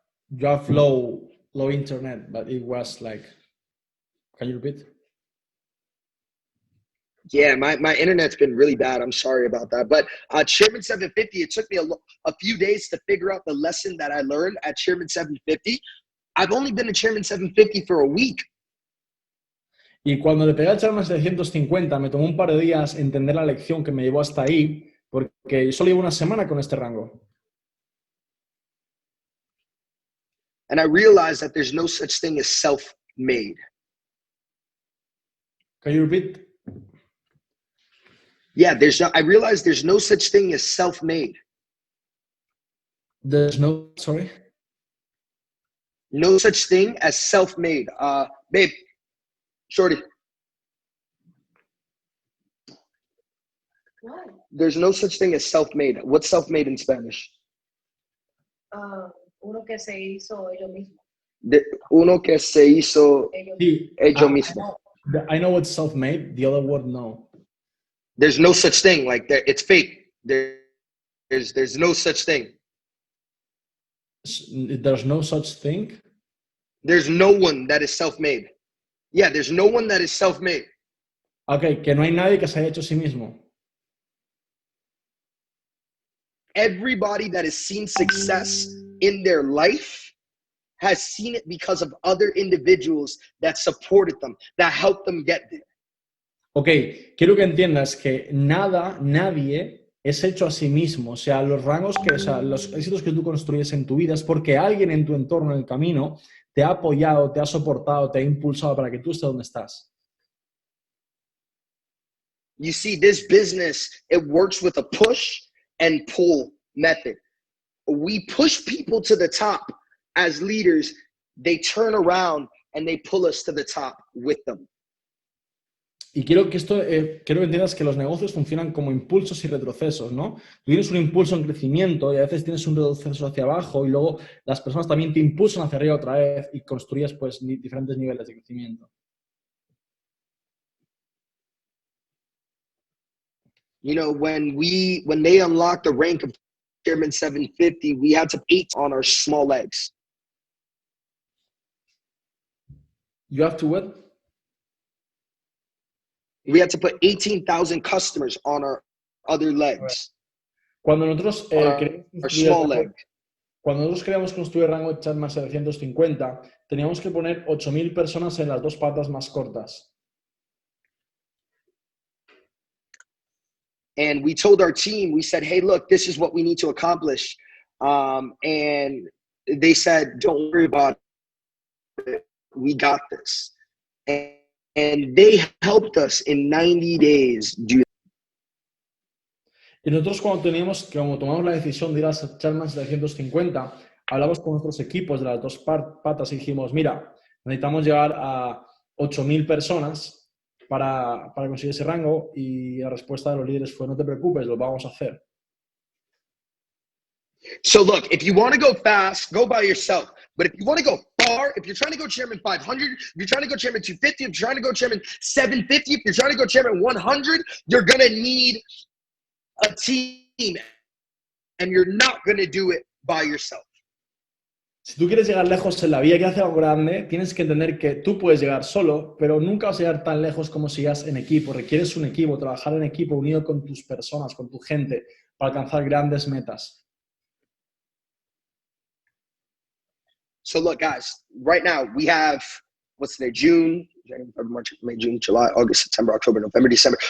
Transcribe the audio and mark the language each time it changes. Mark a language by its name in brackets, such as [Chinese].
[English] you have low internet, but it was like, can you repeat? Yeah, my internet's been really bad. I'm sorry about that. But Chairman 750, it took me a few days to figure out the lesson that I learned at Chairman 750. I've only been a Chairman 750 for a week. [Spanish] Y cuando le pegué al Charman 750, me tomó un par de días entender la lección que me llevó hasta ahí, porque solo llevo una semana con este rango. [English] And I realized that there's no such thing as self-made. Can you repeat? Yeah, I realized there's no such thing as self-made. There's no, sorry? No such thing as self-made. Babe, shorty. What? There's no such thing as self-made. What's self-made in Spanish? [Spanish] Uno que se hizo ellos mismos. Uno que se hizo Sí, ellos mismo. [English] I know what's self-made, the other word, no. There's no such thing. Like it's fake. There's no such thing. There's no such thing? There's no one that is self-made. Yeah, there's no one that is self-made. [Spanish] Ok, que no hay nadie que se haya hecho a sí mismo. [English] Everybody that has seen success in their life has seen it because of other individuals that supported them, that helped them get there. [Spanish] Ok, quiero que entiendas que nadie es hecho a sí mismo. O sea, los rangos o sea, los éxitos que tú construyes en tu vida es porque alguien en tu entorno, en el camino, te ha apoyado, te ha soportado, te ha impulsado para que tú estés donde estás. [English] You see, this business, it works with a push and pull method. We push people to the top as leaders. They turn around and they pull us to the top with them. [Spanish] Y quiero que entiendas que los negocios funcionan como impulsos y retrocesos, ¿no? Tú tienes un impulso en crecimiento y a veces tienes un retroceso hacia abajo y luego las personas también te impulsan hacia arriba otra vez y construyes pues diferentes niveles de crecimiento. [English] You know, when they unlocked the rank of Chairman 750, we had to eat on our small legs. You have to what? We had to put 18,000 customers on our other legs. [Spanish] Cuando nosotros [English] our small leg. [Spanish] Cuando nosotros queríamos construir el rango CH 750, teníamos que poner 8.000 personas en las dos patas más cortas. [English] And we told our team, we said, hey, look, this is what we need to accomplish. And they said, don't worry about it. We got this. And they helped us in 90 days do that. [Spanish] Y nosotros como tomamos la decisión de ir a CH 750, hablamos con nuestros equipos de las dos patas y dijimos, mira, necesitamos llegar a 8.000 personas para conseguir ese rango, y la respuesta de los líderes fue, no te preocupes, lo vamos a hacer. [English] So look, if you want to go fast, go by yourself. But if you want to go far, if you're trying to go Chairman 500, if you're trying to go Chairman 250, if you're trying to go Chairman 750, if you're trying to go Chairman 100, you're going to need a team. And you're not going to do it by yourself. [Spanish] Si tú quieres llegar lejos en la vida, quieres hacer algo grande, tienes que entender que tú puedes llegar solo, pero nunca vas a llegar tan lejos como si llegas en equipo. Requieres un equipo, trabajar en equipo, unido con tus personas, con tu gente, para alcanzar grandes metas. [English] So look, guys, right now we have, what's today? June, January, February, March, May, June, July, August, September, October, November, December.